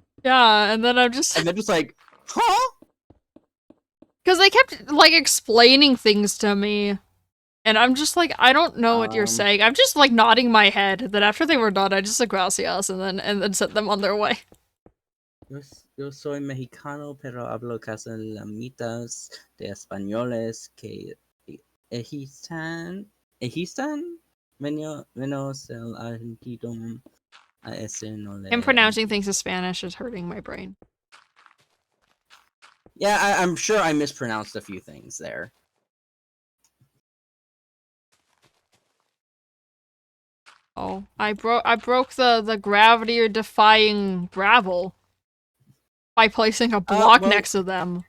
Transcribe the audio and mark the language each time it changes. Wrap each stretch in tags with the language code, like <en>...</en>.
<en>Yeah, and then I'm just... And they're just like, huh? Because they kept, like, explaining things to me. And I'm just like, I don't know what you're saying. I'm just, like, nodding my head. Then after they were done, I just said gracias and then sent them on their way.</en> <es>Yo soy mexicano, pero hablo casi la mitad de españoles que ejistan menos el argentino. A ese no le...</es> <en>Him pronouncing things in Spanish is hurting my brain. Yeah, I'm sure I mispronounced a few things there. Oh, I broke the gravity-defying gravel by placing a block next to them.</en>